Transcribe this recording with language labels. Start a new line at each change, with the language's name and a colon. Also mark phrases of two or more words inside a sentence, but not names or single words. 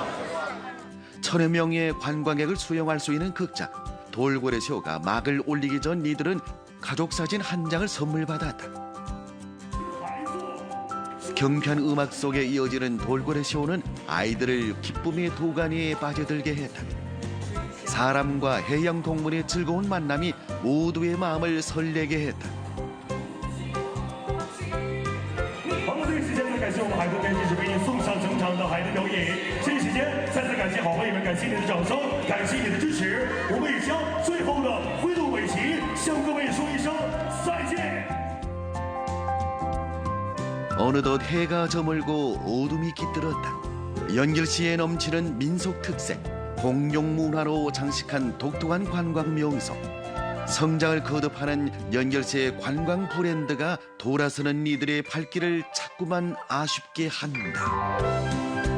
Korean: 1000여 명의 관광객을 수용할 수 있는 극장 돌고래 쇼가 막을 올리기 전 이들은 가족 사진 한 장을 선물 받았다. 경쾌한 음악 속에 이어지는 돌고래 쇼는 아이들을 기쁨의 도가니에 빠져들게 했다. 사람과 해양 동물의 즐거운 만남이 모두의 마음을 설레게 했다.
Chinese: 感谢我们海豚编辑为您送上整场的海豚表演。这一时间，再次感谢好朋友们，感谢你的掌声，感谢你的支持。我们也将最后的挥动尾旗，向各位说一声再见。
Korean: 어느덧 해가 저물고 어둠이 깃들었다. 연결시에 넘치는 민속 특색, 공룡 문화로 장식한 독특한 관광 명소. 성장을 거듭하는 연결시의 관광 브랜드가 돌아서는 이들의 발길을 자꾸만 아쉽게 한다.